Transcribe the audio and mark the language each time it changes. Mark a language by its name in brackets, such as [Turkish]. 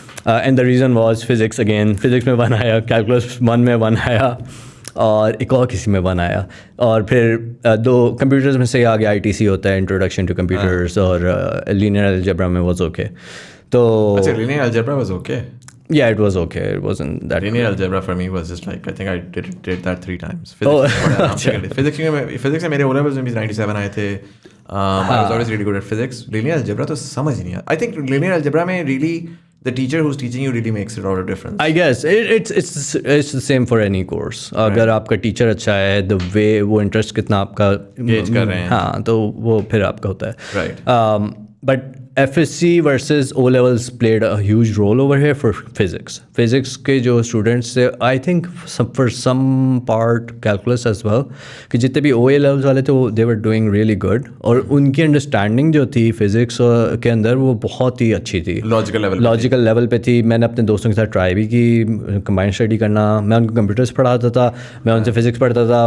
[English] and the reason was [Urdu] physics again, physics میں 1 آیا, calculus 1 میں 1 آیا, اور ایک اور کسی میں 1 آیا, اور پھر 2 کمپیوٹرز میں سے آگے ITC ہوتا ہے, انٹروڈکشن ٹو کمپیوٹرز, اور لینئر الجبرا میں [English] Was okay. [Urdu] تو [English] Linear algebra was okay. Yeah, it was okay. It wasn't that. Linear algebra for me was just like I think I did that 3 times. [Urdu] Physics میں میرے O levels میں بھی 97 آئے تھے. [English] I was always really good at physics. [Urdu] Linear algebra تو سمجھ نہیں آیا. [English] I think linear algebra [Urdu] میں [English] really the teacher who's teaching you really makes it all a difference. I guess it's the same for any course. [Urdu] اگر آپ کا teacher اچھا ہے, [English] the way [Urdu] وہ انٹرسٹ کتنا آپ کا engage کر رہے ہیں, ہاں تو وہ پھر آپ کا ہوتا ہے. [English] Right. But FSC versus O levels played a huge role over here for physics. [Urdu] Physics کے جو اسٹوڈنٹس تھے, [English] I think for some part calculus as well, [Urdu] کہ جتنے بھی OA levels والے تھے وہ [English] they were doing really good, [Urdu] اور ان کی انڈرسٹینڈنگ جو تھی فزکس کے اندر وہ بہت ہی اچھی تھی, لاجیکل لیول پہ تھی. میں نے اپنے دوستوں کے ساتھ ٹرائی بھی کی کمبائن اسٹڈی کرنا. میں ان کو کمپیوٹرس پڑھاتا تھا, میں ان سے فزکس پڑھتا تھا.